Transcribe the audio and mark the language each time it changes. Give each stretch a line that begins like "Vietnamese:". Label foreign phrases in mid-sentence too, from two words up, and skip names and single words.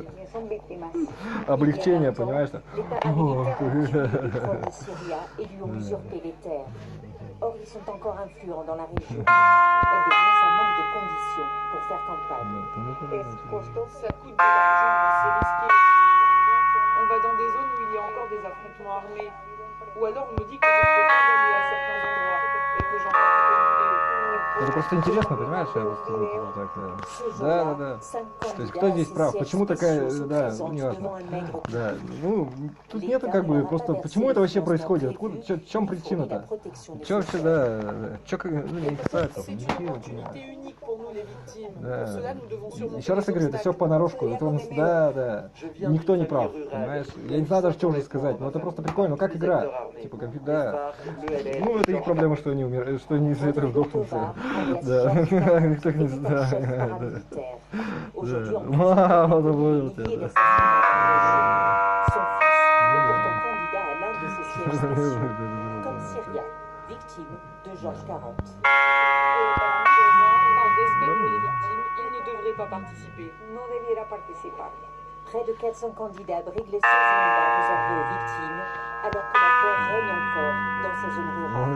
Russian: Облегчение, понимаешь?
French: L'État américain a occupé le pétrole de Syria et lui ont usurpé les terres. Or, ils sont encore influents dans la région. Et bien, ça manque de conditions pour faire campagne. Ça coûte de l'argent, c'est risqué. On va dans des zones où il y a encore des affrontements armés. Ou alors on me dit que je ne peux pas aller à certains endroits et que j'en fais une vidéo.
Russian: Это просто интересно, понимаешь? Да. То есть кто здесь прав? Почему такая, да, неважно. Да, ну, тут нету как бы просто, почему это вообще происходит? Откуда, в чем причина-то? Че вообще, да, че как, ну, не касается. Да. Еще раз я говорю, это все понарошку. Да. Никто не прав, понимаешь? Я не знаю даже, что уже сказать, но это просто прикольно. Ну, как игра? Типа, да. Ну, это их проблема, что они умирают, что они из этого сдохнутся. Да. Никто не знает. Да. Мало,
French: comme Syriac, victime de Georges 40. Par respect pour les victimes, il ne devrait pas participer.
Spanish: No debiera participar.
French: Près de 400 candidats briguent les 16 mandats réservés aux victimes, alors que la peur règne encore dans ces zones rurales.